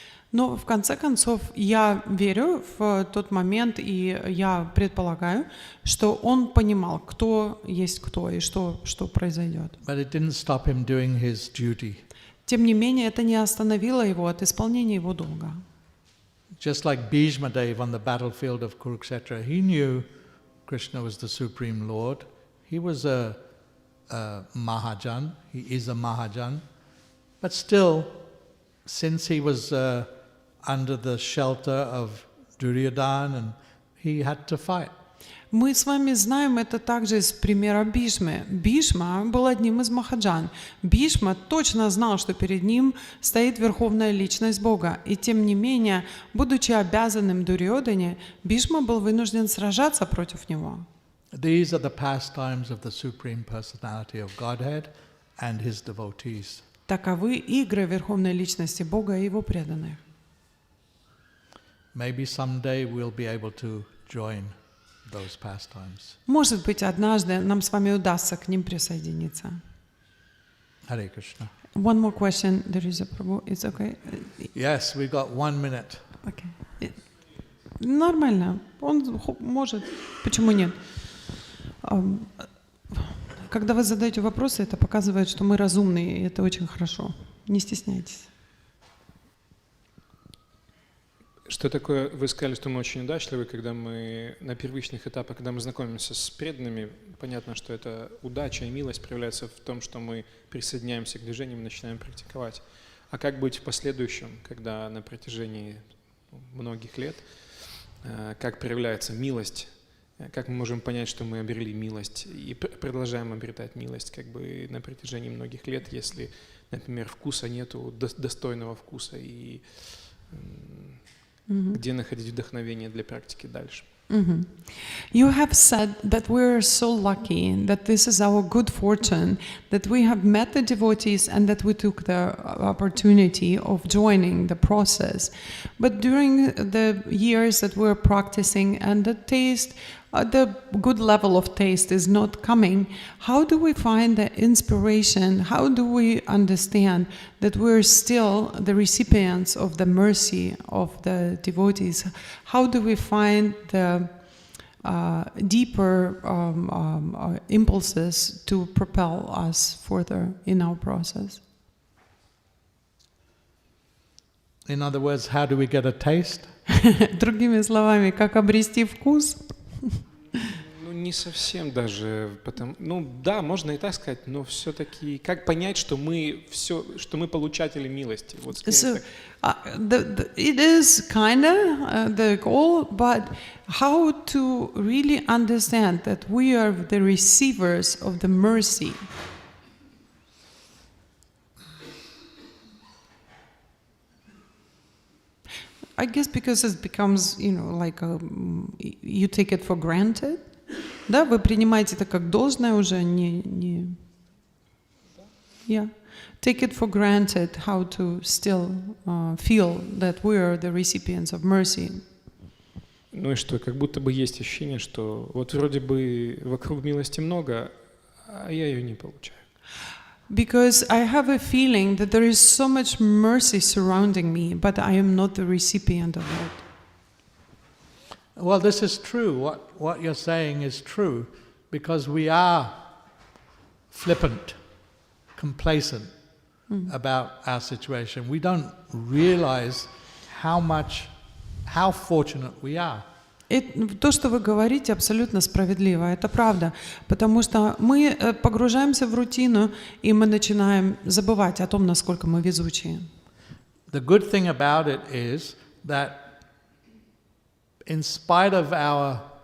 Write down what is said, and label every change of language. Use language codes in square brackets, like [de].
[ru] Но в конце концов я верю в тот момент, и я предполагаю, что он понимал, кто есть кто и что произойдет. [en] But it didn't stop him doing his duty. [ru] Тем не менее, это не остановило его от исполнения его долга. [en] Just like Bhishma Dev on the battlefield of Kurukshetra, he knew Krishna was the Supreme Lord. He was a Mahajan, he is a Mahajan, but still, since he was under the shelter of Duryodhana, and he had to fight. [ru] Мы с вами знаем это также из примера Бхишмы. Бхишма был одним из махаджан. Бхишма точно знал, что перед ним стоит верховная личность Бога. И тем не менее, будучи обязанным Дурьодане, Бхишма был вынужден сражаться против него. [en] These are the pastimes of the Supreme Personality of Godhead and His devotees. [ru] Таковы игры Верховной Личности Бога и Его преданных. [en] Maybe someday we'll be able to join those pastimes. [ru] Может быть, однажды нам с вами удастся к ним присоединиться. [sa] Hare Krishna. [en] One more question. There is a Prabhu. It's okay. Yes, we got 1 minute. [ru] Okay. Нормально. Он может. Почему нет? Когда вы задаете вопросы, это показывает, что мы разумные, и это очень хорошо. Не стесняйтесь. Что такое, вы сказали, что мы очень удачливы, когда мы на первичных этапах, когда мы знакомимся с преданными, понятно, что это удача и милость проявляется в том, что мы присоединяемся к движениям и начинаем практиковать. А как быть в последующем, когда на протяжении многих лет, как проявляется милость, как мы можем понять, что мы обрели милость и продолжаем обретать милость как бы на протяжении многих лет, если, например, вкуса нету, достойного вкуса, и где находить вдохновение для практики дальше? [en] You have said that we're so lucky, that this is our good fortune, that we have met the devotees and that we took the opportunity of joining the process. But during the years that we're practicing and the taste, the good level of taste is not coming, how do we find the inspiration? How do we understand that we're still the recipients of the mercy of the devotees? How do we find the deeper impulses to propel us further in our process? In other words, how do we get a taste? [ru] Другими словами, как обрести вкус? Ну, не совсем даже, ну да, можно и так сказать, но все-таки как понять, что мы получатели милости? Вот, [en] So, it is kinda the goal, but how to really understand that we are the receivers of the mercy? I guess because it becomes, like you take it for granted. [ru] Да, вы принимаете это как должное уже, не. [en] Yeah. Take it for granted how to still feel that we are the recipients of mercy. [ru] Ну и что, как будто бы есть ощущение, что вот вроде бы вокруг милости много, а я ее не получаю. [en] Because I have a feeling that there is so much mercy surrounding me, but I am not the recipient of it. Well, this is true. What you're saying is true, because we are flippant, complacent about our situation. We don't realize how fortunate we are. [ru] И то, что вы говорите, абсолютно справедливо, это правда, потому что мы погружаемся в рутину, и мы начинаем забывать о том, насколько мы везучие. [en] The good thing about it is that in spite of our,